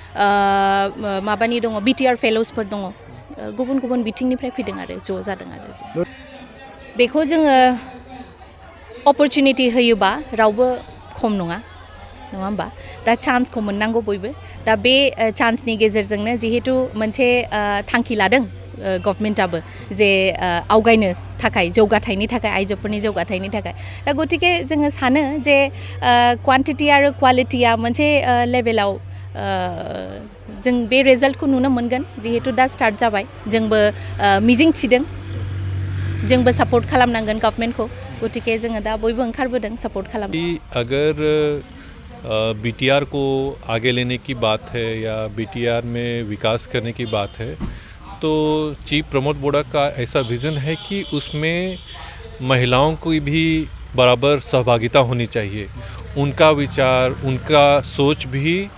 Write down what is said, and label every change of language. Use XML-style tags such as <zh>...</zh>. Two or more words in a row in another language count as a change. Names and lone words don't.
<brx>माबानि दङ BTR फेल'सफोर दङ गुबुन गुबुन बिथिंनिफ्राय फैदों आरो ज' जादों आरो बेखौ जोङो अपरचुनिटि होयोबा रावबो खम नङा होमबा दा चान्सखौ मोननांगौ बयबो दा बे चान्सनि गेजेरजोंनो जिहेतु मोनसे थांखि लादों गभर्नमेन्टआबो जे आवगायनो थाखाय जौगाथायनि थाखाय आइजोफोरनि जौगाथायनि थाखाय दा गतिके जोङो सानो जे क्वान्टिटि आरो क्वालिटिया मोनसे लेभेलाव जों बे रिजाल्टखौ नुनो मोनगोन जिहेतु दा स्टार्ट जाबाय जोंबो मिजिं थिदों जोंबो सपोर्ट खालामनांगोन गभर्नमेन्टखौ गतिके जोङो दा बयबो ओंखारबोदों सपोर्ट खालामनो</brx> <hi>अगर BTR को आगे लेने की बात है या BTR में विकास करने की बात है तो चीफ प्रमोद बोड़ा का ऐसा विज़न है कि उसमें महिलाओं की भी बराबर सहभागिता होनी चाहिए उनका विचार उनका सोच भी</hi>